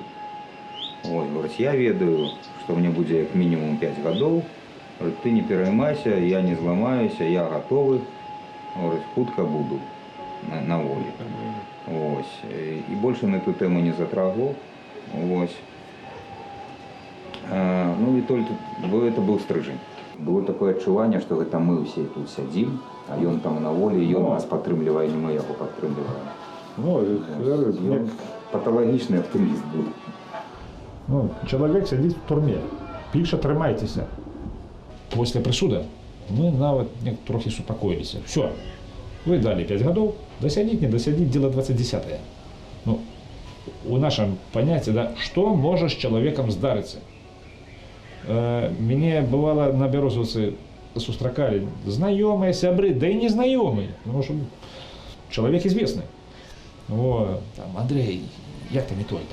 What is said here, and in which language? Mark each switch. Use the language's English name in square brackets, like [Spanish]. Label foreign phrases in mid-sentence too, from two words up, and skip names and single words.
[Russian] Вот, говорит, [Belarusian] я ведаю, [Russian] что мне будет как минимум 5 годов. Говорит, ты не переймайся, [Belarusian] я не зламаюся, [Russian] я готовый. Говорит, [Belarusian] хутка буду [Russian] на воле. Вот. И больше на эту тему не затрагивал. Вот. [Belarusian] Ну і толькі это быў стрыжань. Было такое адчуванне, што гэта мы ўсе тут сядзім, а ён там на волі, ён нас падтрымлівае, не мы яго падтрымліваем. Ну, паталагічны аптыміст быў. Ну, чалавек сядзіць в турме, піша «трымайцеся». Пасля прысуда мы нават трохі супакоіліся. Все, вы далі 5 гадоў, дасядзіць, не дасядзіць, [Russian] дело 20-е. Ну, у нашем понятии, да, что может с человеком здариться. Мне бывало на Березовцы сустракали знакомые, сябры, да и незнакомые, потому что человек известный. Вот, там, Андрей, як-то не только.